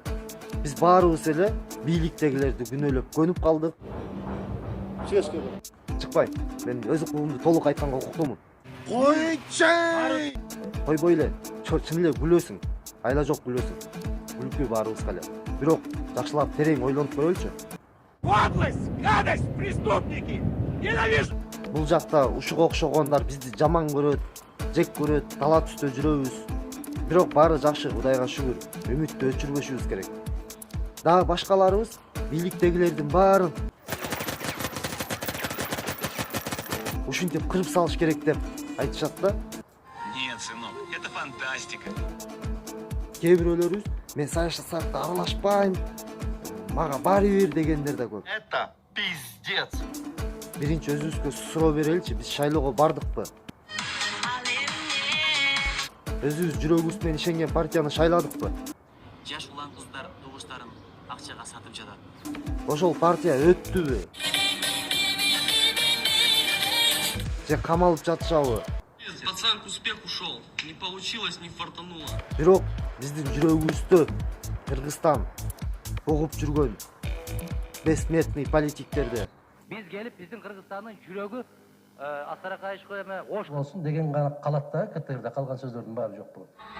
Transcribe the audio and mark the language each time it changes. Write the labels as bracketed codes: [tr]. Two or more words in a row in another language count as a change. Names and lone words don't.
[ky] Биз баарыбыз эле бийликтегилерди күнөөлөп көнүп калдык. Чыкпай. Мен өз укугумду толук айтканга укуктумун. Койбой эле. Чын эле күлөсүң. Айла жок күлөсүң. Күлкү баарыбызга эле. Бирок жакшылап терең ойлонуп көрөлүчү. [ru] Подлость, гадость, преступники! Ненавижу! [ky] Бул жакта ушуга окшогондар бизди жаман көрөт, жек көрөт, тала түстө жүрөбүз. Бирок баары жакшы, Кудайга шүгүр. Үмүттү өчүрбөшүбүз керек. Дагы башкаларыбыз бийликтегилердин баарын ушинтип кырып салыш керек деп айтышат да. [ru] Нет, сынок, это фантастика. [ky] Кээ бирөөлөрүбүз мен саясатка аралашпайм, мага баары бир дегендер да көп. [ru] Это пиздец. [ky] Биринчи өзүбүзгө суроо береличи, биз шайлоого бардыкпы? Өзүбүз жүрөгүбүз менен ишенген партияны шайладыкпы? Жаш улан кыздар добуштарын акчага сатып жатат. Ошол партия өттүбү? Же камалып жатышабы? [ru] Пацан к успеху ушел. Не получилось, не фартануло. [ky] Бирок биздин жүрөгүбүздө Кыргызстан угуп жүргөн бессмертный политиктерде Биз келип биздин Кыргызстандын жүрөгү Асаракаевка эме ош болсун деген гана калат да, КТРде калган сөздөрдүн баары жок болот.